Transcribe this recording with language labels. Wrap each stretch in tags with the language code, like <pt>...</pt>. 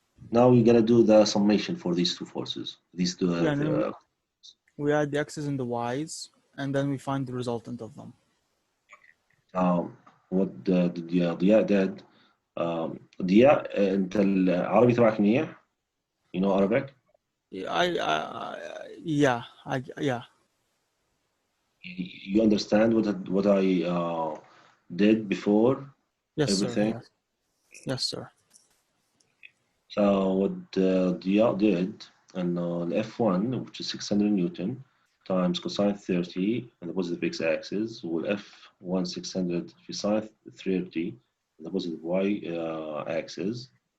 <en>Now we're gonna do the summation for these two forces. These two. Yeah, and then we add the x's and the y's, and then we find the resultant of them. What ضياء did.</en> <ar>ضياء أنت العربي تبعك منيح؟</ar> <en>You know Arabic? Yeah. You understand what I did before? Yes, everything? sir. Yes, sir. So what Diya did, and the F1, which is 600 Newton, times cosine 30 on the positive x-axis, will F1 600</en> <ar>في</ar> <en>sine 30 on the positive y-axis.</en>